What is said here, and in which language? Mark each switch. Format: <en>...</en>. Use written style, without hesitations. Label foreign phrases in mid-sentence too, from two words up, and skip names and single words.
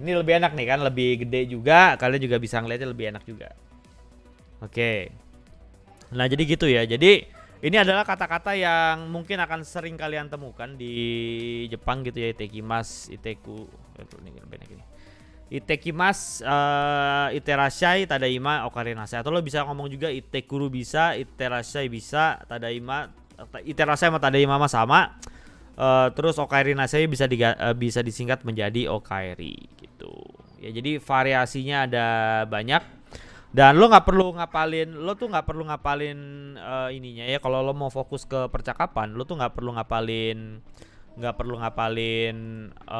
<id>Ini lebih enak nih kan, lebih gede juga. Kalian juga bisa ngeliatnya lebih enak juga. Oke. Nah, jadi gitu ya. Jadi ini adalah kata-kata yang mungkin akan sering kalian temukan di Jepang gitu ya.</id> <ja>行ってきます、行ってく.</ja> <id>Ini lebih enak ini. Itekimasu,</id> <ja>いってらっしゃい、ただいま,</ja> <id>okarinasai. Atau lo bisa ngomong juga itekuru bisa, iterashai bisa,</id> <ja>ただいま、いってらっしゃい</ja> <id>sama tadaima sama. Terus okarinasai bisa disingkat menjadi okairi gitu. Ya jadi variasinya ada banyak. Dan lo nggak perlu ngapalin, ininya ya. Kalau lo mau fokus ke percakapan, lo tuh nggak perlu ngapalin hiragananya.</id>